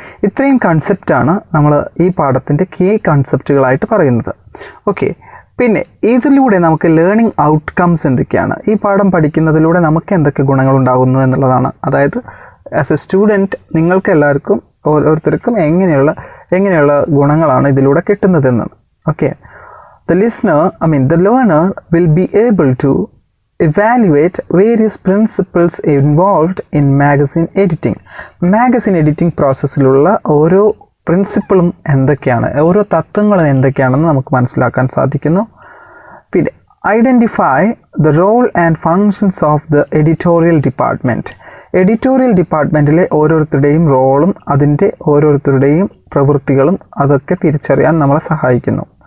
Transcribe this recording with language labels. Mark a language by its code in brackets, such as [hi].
[ml] ഇത്രയും കൺസെപ്റ്റാണ് നമ്മൾ ഈ പാഠത്തിൻ്റെ കീ കൺസെപ്റ്റുകളായിട്ട് പറയുന്നത്. ഓക്കെ, പിന്നെ ഇതിലൂടെ നമുക്ക് ലേണിംഗ് ഔട്ട്കംസ് എന്തൊക്കെയാണ്, ഈ പാഠം പഠിക്കുന്നതിലൂടെ നമുക്ക് എന്തൊക്കെ ഗുണങ്ങളുണ്ടാകുന്നു എന്നുള്ളതാണ്. അതായത് [en] as a student [ml] നിങ്ങൾക്ക് എല്ലാവർക്കും ഓരോരുത്തർക്കും എങ്ങനെയുള്ള ഗുണങ്ങളാണ് ഇതിലൂടെ കിട്ടുന്നതെന്ന്. [en] Okay, the learner will be able to evaluate various principles involved in magazine editing. [ml] Magazine editing പ്രോസസ്സിലുള്ള ഓരോ പ്രിൻസിപ്പിളും എന്തൊക്കെയാണ്, ഓരോ തത്വങ്ങളും എന്തൊക്കെയാണെന്ന് നമുക്ക് മനസ്സിലാക്കാൻ സാധിക്കുന്നു. [en] പിന്നെ identify the role and functions of the editorial department. [ml] Editorial ഡിപ്പാർട്ട്മെൻറ്റിലെ ഓരോരുത്തരുടെയും റോളും അതിൻ്റെ ഓരോരുത്തരുടെയും പ്രവൃത്തികളും അതൊക്കെ തിരിച്ചറിയാൻ നമ്മളെ സഹായിക്കുന്നു.